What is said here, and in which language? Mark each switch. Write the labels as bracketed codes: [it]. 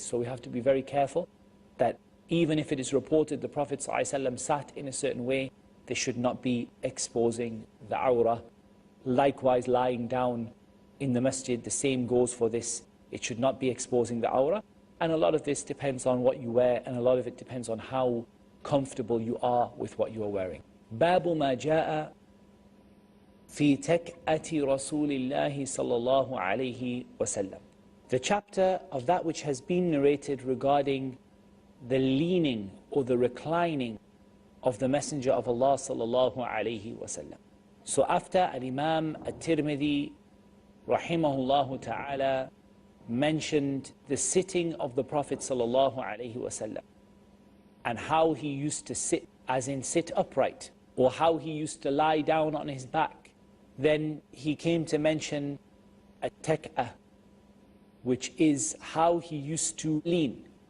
[en] So we have to be very careful that even if it is reported the Prophet ﷺ sat in a certain way, they should not be exposing the awrah Likewise, lying down in the masjid, the same goes for this. It should not be exposing the awrah. And a lot of this depends on what you wear, and a lot of it depends on how comfortable you are with what you are wearing. [ar] باب ما جاء في تكأة رسول الله صلى الله عليه وسلم. [en] The chapter of that which has been narrated regarding the leaning or the reclining of the Messenger of Allah sallallahu alayhi wasallam. So after Al-Imam At-Tirmidhi rahimahullah ta'ala mentioned the sitting of the Prophet sallallahu alayhi wasallam and how he used to sit, as in sit upright, or how he used to lie down on his back, then he came to mention At-Tak'ah, which is how he used to lean.